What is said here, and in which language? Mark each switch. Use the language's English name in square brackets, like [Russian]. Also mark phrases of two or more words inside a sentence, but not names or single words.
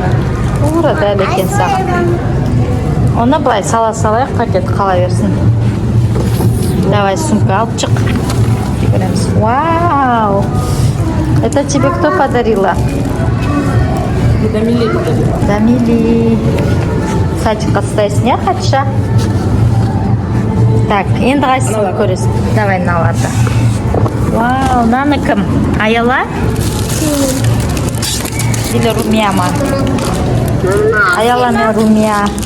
[Russian] Ура, [Kazakh] дәл екен саған. Оны былай сала салайық, пакет қала берсін. Давай сумка алып шық. Көреміз. Вау! [Russian] Это тебе кто подарила? Дамили. [Kazakh] Садикқа ұстайсың, я, Хатиша? Так, енді қайсысын көресің. Давай, наларды. Вау, мынаны кім? Аяла? Или Румия ма? Аяла мен Румия.